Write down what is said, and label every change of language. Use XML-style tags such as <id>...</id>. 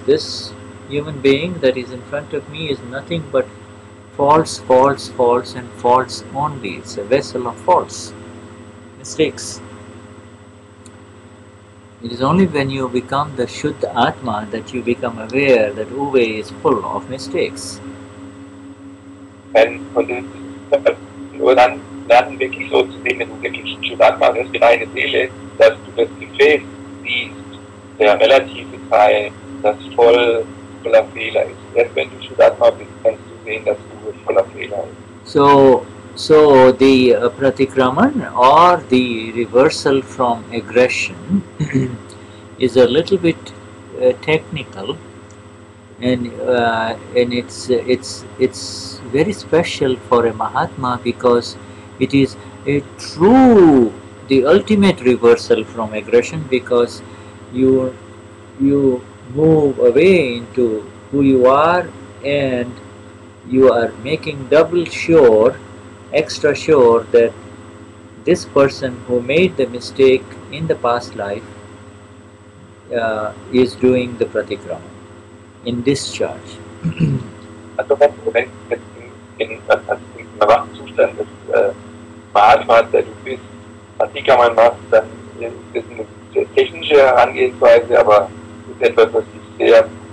<en>This human being that is in front of me is nothing but faults, faults, faults and faults only. It's a vessel of faults, mistakes. It is only when you become the Shuddha Atma that you become aware that Uwe is full of mistakes.</en> <de>Und nur dann wirklich so zu sehen, wenn du wirklich Shuddha Atma bist, die reine Seele, dass du das Gefäß siehst, der relative Teil, das voller Fehler ist. Erst wenn du Shuddha Atma bist, kannst du sehen, dass Uwe voller Fehler ist.</de> <en>So the pratikraman or the reversal from aggression is a little bit technical, and it's very special for a Mahatma because it is a true, the ultimate reversal from aggression, because you move away into who you are and you are making double sure, extra sure that this person who made the mistake in the past life is doing the pratikrama in discharge.</en> <de>Also wenn in einem Wachzustand des Mahatmas, der du bist, Pratikraman machst, dann ist das eine technische Herangehensweise, aber es ist etwas, was dich sehr</de>